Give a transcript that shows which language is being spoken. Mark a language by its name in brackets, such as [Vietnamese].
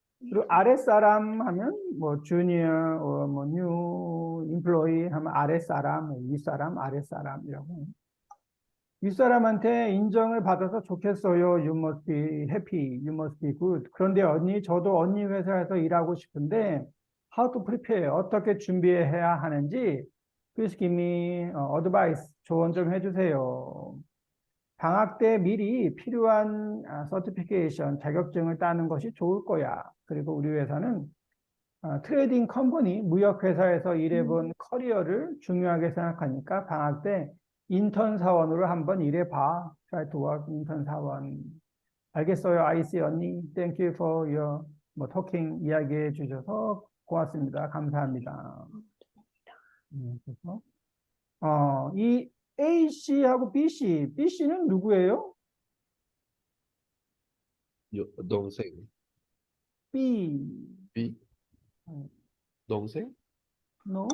[Korean] 그리고 아랫사람 하면 뭐 주니어, 뭐 뉴 임플로이 하면 아랫사람, 윗사람, 아랫사람이라고 해요. 윗사람한테 인정을 받아서 좋겠어요. [English] You must be happy. You must be good. [Korean] 그런데 언니, 저도 언니 회사에서 일하고 싶은데 [English] how to prepare? [Korean] 어떻게 준비해야 하는지 [English] please give me advice. [Korean] 조언 좀 해주세요. 방학 때 미리 필요한 서티피케이션, 자격증을 따는 것이 좋을 거야. 그리고 우리 회사는 트레이딩 컴퍼니, 무역회사에서 일해본 커리어를 중요하게 생각하니까 방학 때 인턴 사원으로 한번 일해봐. [English] Try to work [Korean] 인턴 사원. 알겠어요, 아이씨 언니. [English] Thank you for your talking [Korean] 이야기해 주셔서 고맙습니다. 감사합니다. 그래서 이 A씨하고 B씨는 누구예요? 동생. B. B. 동생? [English] No?